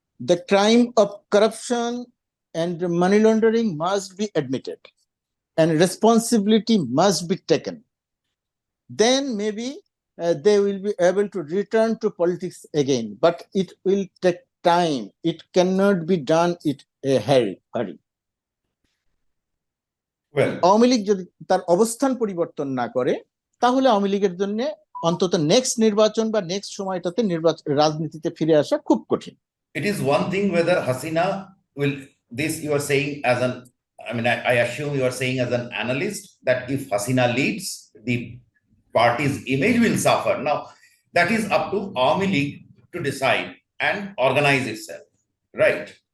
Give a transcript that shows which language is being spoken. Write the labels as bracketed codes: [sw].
[en] The crime of corruption and money laundering must be admitted, and responsibility must be taken. Then maybe they will be able to return to politics again, but it will take time. It cannot be done in a hurry. Well, [bn] Awami League যদি তার অবস্থান পরিবর্তন না করে, তাহলে আওয়ামী লীগের জন্য অন্তত নেক্সট নির্বাচন বা নেক্সট সময়টাতে রাজনীতিতে ফিরে আসা খুব কঠিন। [en] it is one thing whether Hasina will, this you are saying as an, I mean, I assume you are saying as an analyst that if Hasina leads, the party's image will suffer. Now, that is up to Awami League to decide and organize itself, right?